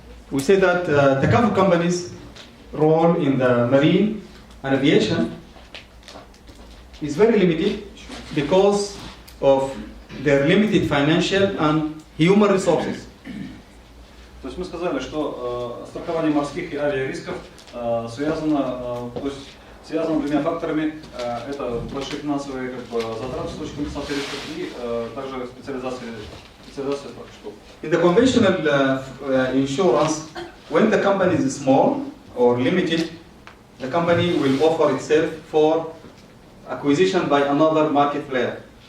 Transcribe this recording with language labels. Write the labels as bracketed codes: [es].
[en] We say that takaful companies' role in the marine and aviation is very limited because of their limited financial and human resources. [ru] То есть мы сказали, что страхование морских и авиарисков связано двумя факторами. Это большие финансовые затраты с точки зрения рисков и также специализация страховщиков. [en] In the conventional insurance, when the company is small or limited, the company will offer itself for acquisition by another market player.